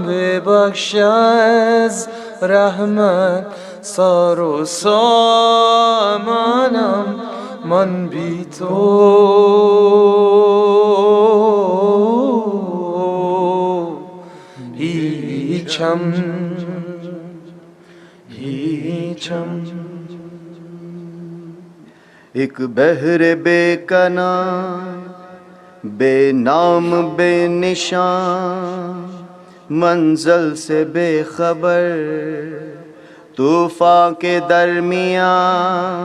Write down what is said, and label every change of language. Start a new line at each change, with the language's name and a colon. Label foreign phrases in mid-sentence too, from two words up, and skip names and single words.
Persian: ببخش از رحمت سر و سامانم، من بی تو هیچم، هیچم.
Urdu: ایک بحر بے کنار، بے نام بے نشان، منزل سے بے خبر طوفان کے درمیان.